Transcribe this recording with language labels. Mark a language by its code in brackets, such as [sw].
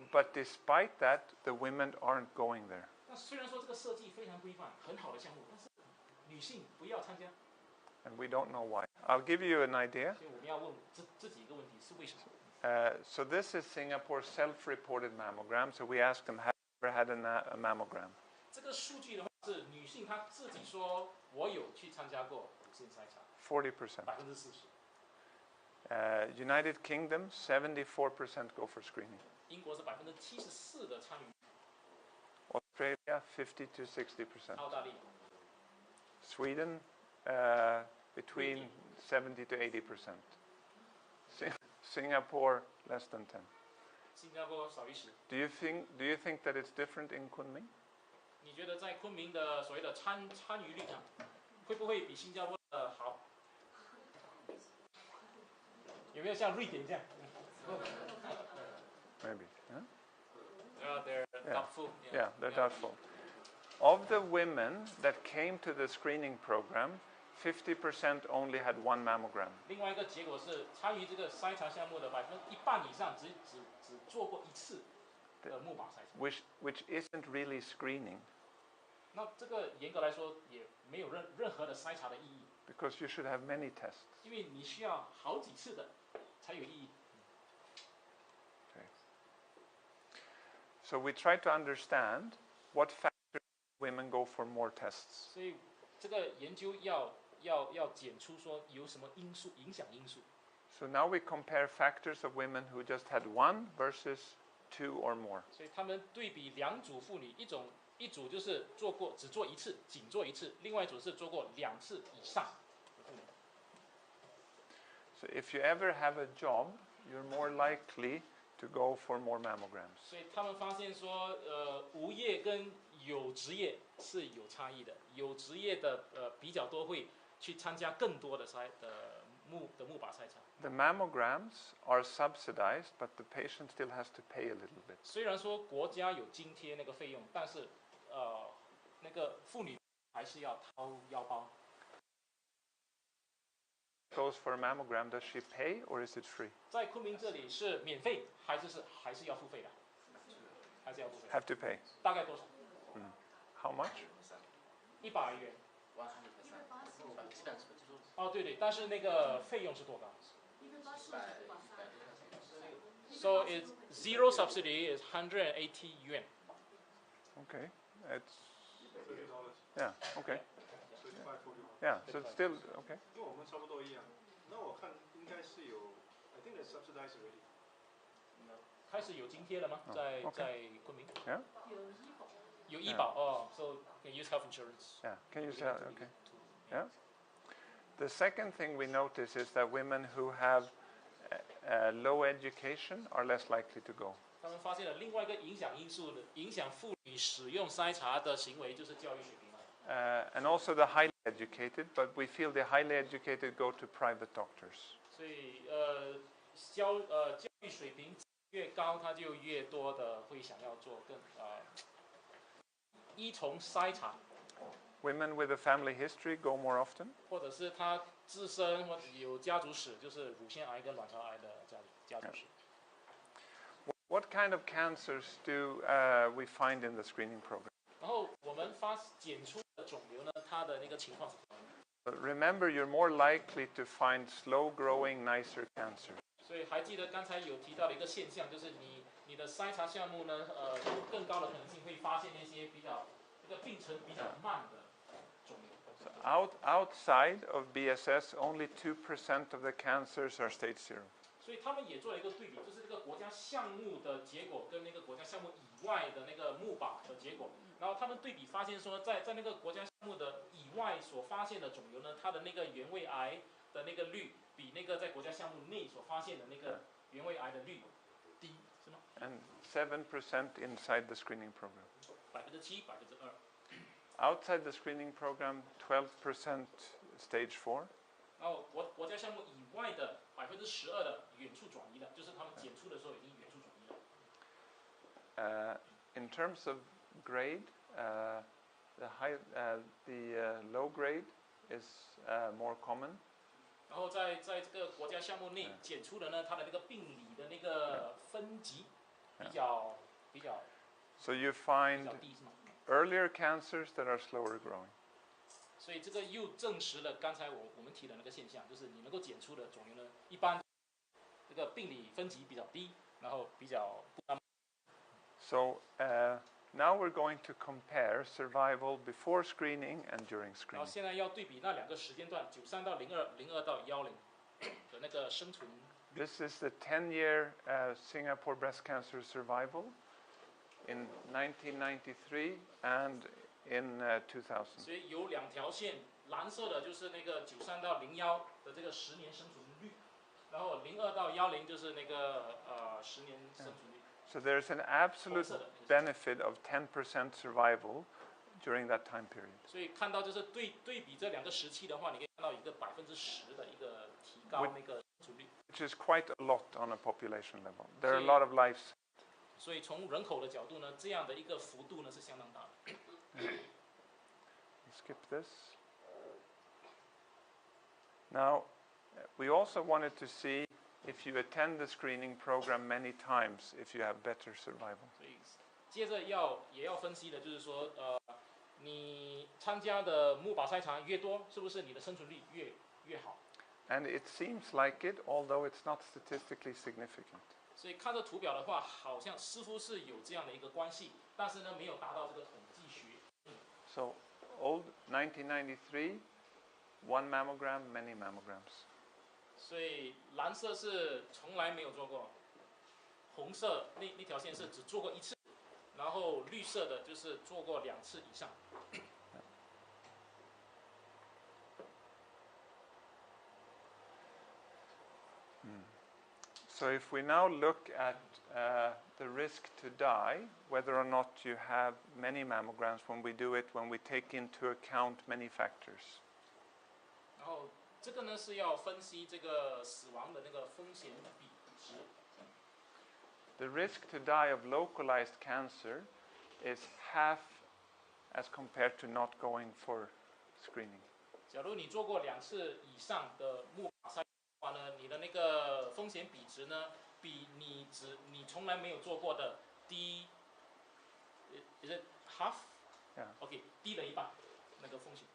[en] But despite that, the women aren't going there. [zh] 那虽然说这个设计非常规范，很好的项目，但是女性不要参加。 [en] And we don't know why. I'll give you an idea. [zh] 所以我们要问这几个问题是为什么？ [en] So this is Singapore's self-reported mammogram. So we asked them, have you ever had a mammogram? [zh] 这个数据的话是女性她自己说，我有去参加过乳腺筛查 [en] 40%. [zh] 40%。 [en] United Kingdom, 74% go for screening. [zh] 英国是74%的参与。 [en] Australia, 50 to 60%. [zh] 澳大利亚。 [en] Sweden, between 70 to 80%. Singapore, less than 10. [zh] 新加坡少于10%。 [en] Do you think that it's different in Kunming? [zh] 你觉得在昆明的所谓的参与率上，会不会比新加坡的好？有没有像瑞典这样？ [en] Maybe. Huh? They're doubtful. Yeah, they're doubtful. Of the women that came to the screening program, 50% only had one mammogram. [zh] 另外一个结果是，参与这个筛查项目的一半以上只做过1次的木马筛查。 [en] Which isn't really screening. [zh] 那这个严格来说也没有任何的筛查的意义。 [en] Because you should have many tests. [zh] 因为你需要好几次的才有意义。 [en] Okay. So we try to understand what factors women go for more tests. [zh] 所以这个研究要检出说有什么因素影响因素。 [en] So now we compare factors of women who just had one versus two or more. [zh] 所以他们对比两组妇女，一组就是只做一次，仅做一次，另外一组是做过2次以上的妇女。 [en] So if you ever have a job, you're more likely to go for more mammograms. [zh] 所以他们发现说，无业跟有职业是有差异的，有职业的比较多会去参加更多的木靶筛查。 [en] The mammograms are subsidized, but the patient still has to pay a little bit. [zh] 虽然说国家有津贴那个费用，但是那个妇女还是要掏腰包。 [en] Goes for a mammogram, does she pay or is it free? [zh] 在昆明这里是免费还是要付费的？还是要付费？ [en] Have to pay. [zh] 大概多少 [en] How much? [zh] ？100元。哦，对，但是那个费用是多高？ [en] So it's zero subsidy is 180 yuan. Okay. It's $30. yeah, okay. 35.41. Yeah, so it's still okay. [zh] 因为我们差不多一样。那我看应该是有 [en] I think it's subsidized already. [zh] 开始有津贴了吗？在昆明 [en] Yeah? [zh] 有医保哦， [en] so can use health insurance. Yeah. Can you say okay? Yeah. The second thing we notice is that women who have low education are less likely to go. [zh] 他们发现了另外一个影响因素的影响妇女使用筛查的行为，就是教育水平。 [en] And also the highly educated, but we feel the highly educated go to private doctors. [zh] 所以教育水平越高，他就越多的会想要做更依从筛查， [en] Women with a family history go more often. [zh] 或者是他自身或者有家族史，就是乳腺癌跟卵巢癌的家族史。 [en] What kind of cancers do we find in the screening program? [zh] 然后我们检出的肿瘤呢，它的那个情况是怎么样的？ [en] But remember, you're more likely to find slow-growing, nicer cancers. [zh] 所以还记得刚才有提到的一个现象，就是你的筛查项目呢，有更高的可能性会发现那些这个病程比较慢的肿瘤。 [en] So outside of BSS, only 2% of the cancers are stage 0. [zh] 所以他们也做了一个对比，就是这个国家项目的结果跟那个国家项目以外的那个木靶的结果，然后他们对比发现说，在那个国家项目的以外所发现的肿瘤呢，它的那个原位癌的那个率比那个在国家项目内所发现的那个原位癌的率低，是吗？ [en] And 7% inside the screening program. [zh] 7%、2%。 [en] Outside the screening program, 12% stage 4. [zh] 然后国家项目以外的12%的远处转移的，就是他们检出的时候已经远处转移了。 [en] In terms of grade, the low grade is more common. [zh] 然后在这个国家项目内检出的呢，它的那个病理的那个分级比较 [en] So you find [zh] 低，是吗？ [en] earlier cancers that are slower growing. [zh] 所以这个又证实了刚才我们提的那个现象，就是你能够检出的肿瘤呢，一般这个病理分级比较低，然后比较不那么。 [en] So now we're going to compare survival before screening and during [zh] 然后 [en] screening. [zh] 现在要对比那2个时间段，93到02、02到10的那个生存。 [en] This is the 10-year Singapore breast cancer survival in 1993 and in 2000. [zh] 所以有2条线，蓝色的就是那个93到01的这个10年生存率，然后02到10就是那个10年生存率。 [en] So there's an absolute benefit of 10% survival during that time period. [zh] 所以看到就是对比这2个时期的话，你可以看到一个10%的一个提高那个生存率。 [en] Which is quite a lot on a population level. There are a lot of lives. [zh] 所以从人口的角度呢，这样的一个幅度呢是相当大的。 [en] Skip this. Now, we also wanted to see if you attend the screening program many times, if you have better survival. [zh] 所以接着也要分析的就是说，你参加的木靶筛查越多，是不是你的生存率越好？ [en] And it seems like it, although it's not statistically significant. [zh] 所以看这图表的话，好像似乎是有这样的一个关系，但是呢，没有达到这个统计学。 [en] So, old 1993, one mammogram, many mammograms. [zh] 所以蓝色是从来没有做过，红色那条线是只做过一次，然后绿色的就是做过2次以上。 [en] So if we now look at the risk to die, whether or not you have many mammograms when we do it, when we take into account many factors. [zh] 然后这个呢是要分析这个死亡的那个风险比值。 [en] The risk to die of localized cancer is half as compared to not going for screening. [zh] 假如你做过2次以上的木马筛的话呢，你的那个风险比值呢，比你从来没有做过的低 ， [en] is it half? Yeah. [zh] OK， 低了一半那个风险。